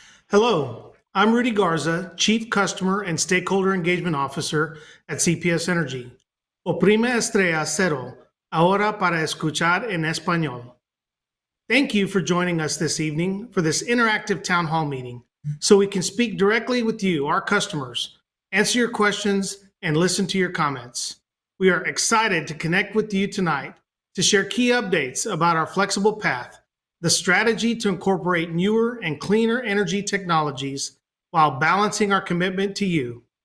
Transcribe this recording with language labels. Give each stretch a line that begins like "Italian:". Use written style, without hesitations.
English: Hello, I'm Rudy Garza, Chief Customer and Stakeholder Engagement Officer at CPS Energy.
Spanish: Oprime estrella cero, ahora para escuchar en español.
English: Thank you for joining us this evening for this interactive town hall meeting so we can speak directly with you, our customers, answer your questions, and listen to your comments. We are excited to connect with you tonight to share key updates about our flexible path, the strategy to incorporate newer and cleaner energy technologies while balancing our commitment to you.